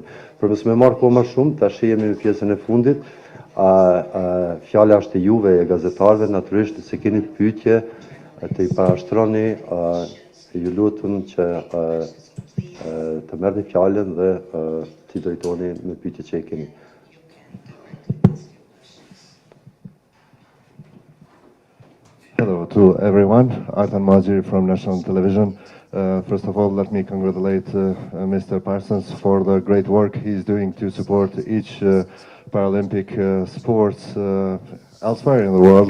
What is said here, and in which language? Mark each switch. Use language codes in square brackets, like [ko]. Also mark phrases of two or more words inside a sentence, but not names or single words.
[sq] Për mos më marr kohë më shumë, tash jemi në pjesën e fundit. Fjala është e juve e gazetarëve, natyrisht se keni pyetje të i parashtroni, ju lutem që të merrni fjalën dhe t'i drejtoni me pyetjet që i keni. [en] Hello to to everyone. Artan Majiri from National Television. First of all, let me congratulate Mr. Parsons for the great work he's doing to support each Paralympic sports elsewhere in the world.